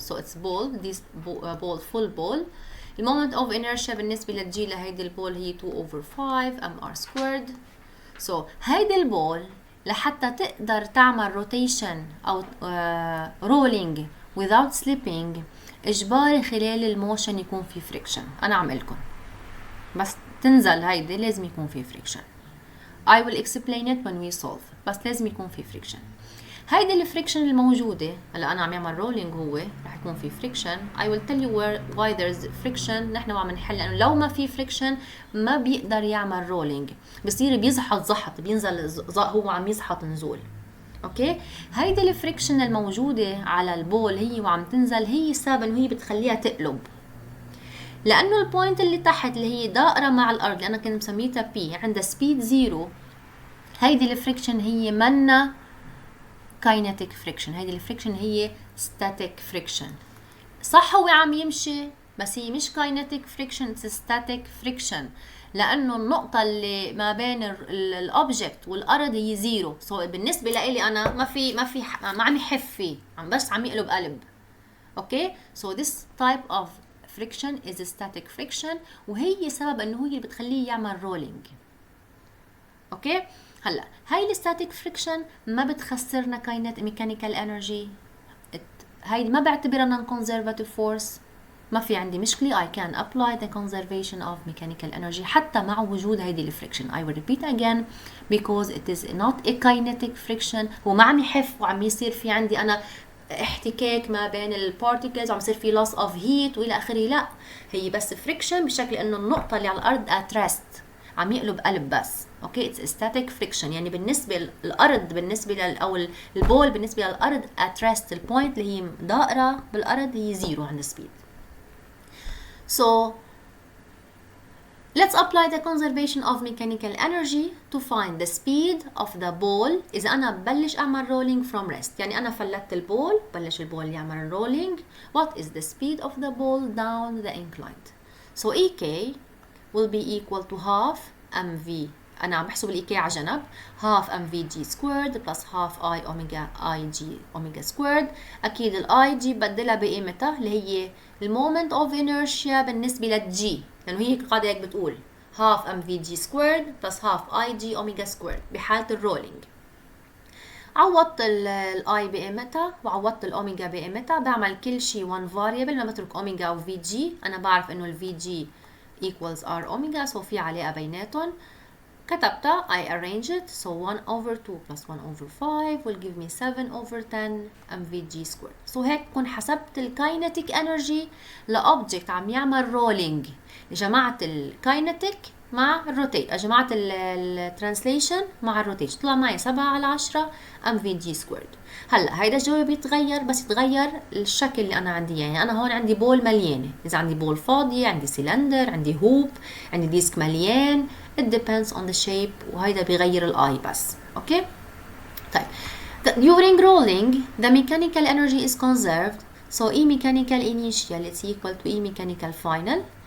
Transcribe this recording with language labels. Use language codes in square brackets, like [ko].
[en] So it's ball the ball full ball. المومنت of inertia [ar] بالنسبه للجي لهيدي البول هي [en] 2 over 5 mr squared. [ar] سو هيدي البول لحتى تقدر تعمل روتيشن او رولينج [en] without slipping [ar] اجباري خلال الموشن يكون في فريكشن. انا عملكم بس تنزل هيدي لازم يكون في فريكشن. [en] I will explain it when we solve. [ar] بس لازم يكون في فريكشن. هيدي الفريكشن الموجودة هلا انا عم يعمل رولينج هو رح يكون في فريكشن. [en] I will tell you why there's friction. [ar] نحن عم نحل لانه لو ما في فريكشن ما بيقدر يعمل رولينج، بصير بيزحط زحط، بينزل هو عم يزحط نزول. اوكي هيدي الفريكشن الموجوده على البول هي وعم تنزل هي السبب انه هي بتخليها تقلب، لانه البوينت اللي تحت اللي هي دائره مع الارض اللي انا كنت مسميتها بي عندها سبيد زيرو. هيدي الفريكشن هي منا كاينتيك فريكشن، هيدي الفريكشن هي ستاتيك فريكشن. صح هو عم يمشي بس هي مش كاينتيك فريكشن، ستاتيك فريكشن، لانه النقطه اللي ما بين الاوبجكت والارض هي زيرو. سو بالنسبه لي انا ما عم يحف فيه، بس عم يقلب قلب. اوكي سو [en] this type of friction is static friction [ar] وهي سبب انه هي اللي بتخليه يعمل رولينج. اوكي هلا هاي الستاتيك فريكشن ما بتخسرنا كاينت ميكانيكال انرجي. هاي ما بعتبرها نون كونزرفاتيف فورس، ما في عندي مشكلة. [en] I can apply the conservation of mechanical energy [ar] حتى مع وجود هيدي الفريكشن. [en] I will repeat again because it is not a kinetic friction. [ar] هو ما عم يحف وعم يصير في عندي أنا احتكاك ما بين البارتيكلز وعم يصير في [en] loss of heat [ar] وإلى آخره. لا هي بس فريكشن بشكل إنه النقطة اللي على الأرض [en] at rest [ar] عم يقلب قلب بس. اوكي [en] it's static friction [ar] يعني بالنسبة للأرض بالنسبة أو البول بالنسبة للأرض [en] at rest [ar] البوينت اللي هي دائرة بالأرض هي زيرو عند speed. [en] So let's apply the conservation of mechanical energy to find the speed of the ball. [ar] إذا أنا ببلش أعمل [en] rolling from rest [ar] يعني أنا فلتت البول بلش البول يعمل rolling. [en] What is the speed of the ball down the incline? So EK will be equal to half mv. [ar] أنا عم بحسب الإيكي على جنب. [en] half mvg squared plus half I omega ig omega squared. [ar] أكيد الاي جي بدلها بقيمتها اللي هي المومنت اوف انيرشيا بالنسبة للجي، لأنه هي قاعدة هيك بتقول half mvg squared plus half ig omega squared بحالة الرولينج. عوضت الاي بقيمتها وعوضت الاوميجا بقيمتها. بعمل كل شيء [en] 1 variable [ar] ما بترك اوميجا او في جي. أنا بعرف إنه الفي جي [en] equals r omega [ar] so في علاقة بيناتهم. [en] كتبتها I arrange it so 1 over 2 plus 1 over 5 will give me 7 over 10 mvg squared. [ar] so هيك بكون حسبت الكاينتيك انرجي لأوبجكت عم يعمل رولينج. جمعت الكاينتيك مع الروتيت، جمعت الترانسليشن مع الروتيشن، طلع معي 7/10 mvg squared. هلا هيدا الجواب بيتغير بس يتغير الشكل اللي انا عندي. يعني انا هون عندي بول مليانه، اذا عندي بول فاضيه، عندي سيلندر، عندي هوب، عندي ديسك مليان. [en] it depends on the shape [ar] وهيدا بيغير الاي بس. اوكي طيب [en] during rolling the mechanical energy is conserved so E mechanical initial is equal to E mechanical final.